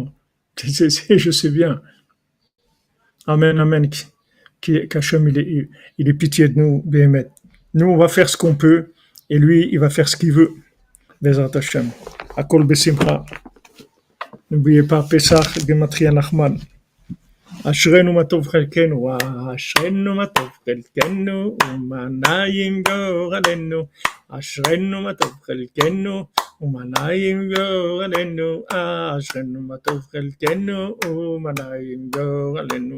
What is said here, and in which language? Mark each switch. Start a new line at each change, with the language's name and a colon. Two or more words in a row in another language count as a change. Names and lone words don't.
French: Je sais bien. Amen, amen. Qu'Hachem, il est pitié de nous, Béhémet. Nous, on va faire ce qu'on peut, et lui, il va faire ce qu'il veut.
Hebrew: בעזרת השם. הכל בשמחה.
French: N'oubliez pas Pessah, Gematria Nachman.
Hebrew: אשרנו מה טוב חלקנו, אשרנו מה טוב חלקנו, ומנעים גורלנו. אשרנו מה טוב חלקנו, ומנעים גורלנו. אשרנו מה טוב חלקנו, ומנעים גורלנו.